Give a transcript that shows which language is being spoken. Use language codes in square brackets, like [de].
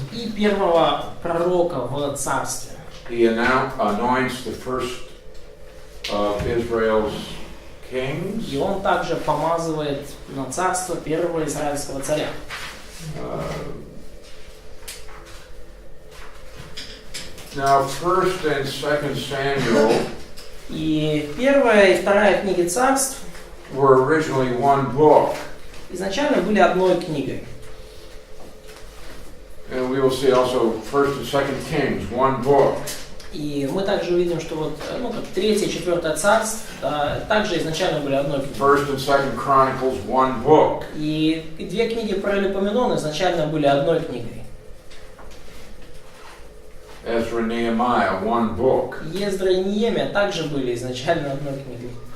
[ru] И первого пророка в царстве. [en] he anoints the first of Israel's kings. [ru] И он также помазывает на царство первого израильского царя. [en] Now, 1st and 2nd Samuel [ru] И первая и вторая книги царств [en] were originally one book. [ru] изначально были одной книгой. [en] And we will see also 1st and 2nd Kings, one book. [ru] И мы также увидим, что вот, как третье и четвертое царство также изначально были одной книгой. [en] 1st and 2nd Chronicles, one book. [ru] И две книги про Паралипоменон изначально были одной книгой. [en] Ezra and Nehemiah, one book. [ru] Ездра и Неемия также были изначально одной книгой.